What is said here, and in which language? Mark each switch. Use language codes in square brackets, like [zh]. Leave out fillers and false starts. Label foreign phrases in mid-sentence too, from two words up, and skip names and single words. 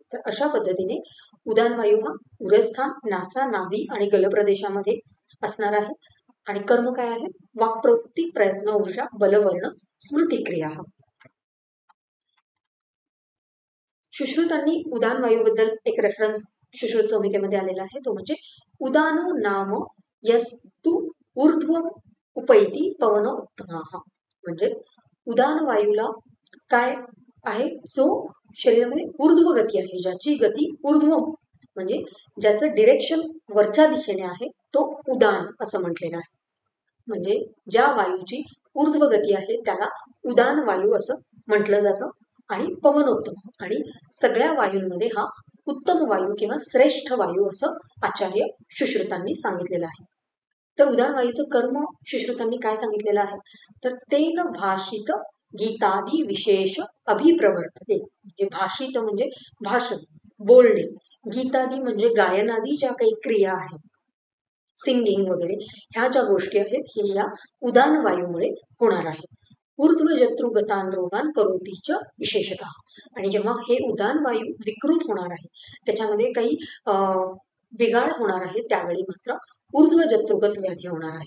[mr] तर अशा पद्धतीने उदान वायू हा उरस्थान, नासा, नाभी आणि गलप्रदेशामध्ये असणार आहे. आणि कर्म काय आहे? वाक्प्रवृत्ती, प्रयत्न, ऊर्जा, बलवर्ण, स्मृतिक्रिया. सुश्रुतांनी उदान वायूबद्दल एक रेफरन्स सुश्रुत संहितेमध्ये आलेला आहे, तो म्हणजे [sa] उदानो नाम यस्तु ऊर्ध्व उपैती पवन उत्तमाः. [mr] म्हणजेच उदान वायूला काय आहे? जो शरीरामध्ये ऊर्ध्व गती आहे, ज्याची गती ऊर्ध्व म्हणजे ज्याचं डिरेक्शन वरच्या दिशेने आहे, तो उदान असं म्हटलेलं आहे. म्हणजे ज्या वायूची ऊर्ध्व गती आहे त्याला उदान वायू असं म्हटलं जातं. आणि पवनोत्तम, आणि सगळ्या वायूंमध्ये हा उत्तम वायू किंवा श्रेष्ठ वायू असं आचार्य सुश्रुतांनी सांगितलेलं आहे. तर उदान वायूचं कर्म सुश्रुतांनी काय सांगितलेलं आहे? [sa] तर तेन भाषित गीतादी विशेष अभिप्रवर्तते. [mr] म्हणजे भाषित म्हणजे भाषण, बोलणे, गीतादी म्हणजे गायनादी ज्या काही क्रिया आहेत, सिंगिंग वगैरे, ह्या ज्या गोष्टी आहेत हे या उदान वायूमुळे होणार आहेत. [sa] ऊर्ध्वजत्रुगतान रोगान करोतीच विशेषतः. [mr] आणि जेव्हा हे उदान वायू विकृत होणार आहे, त्याच्यामध्ये काही बिघाड होणार आहे, त्यावेळी मात्र ऊर्ध्वजत्रुगत व्याधी होणार आहे.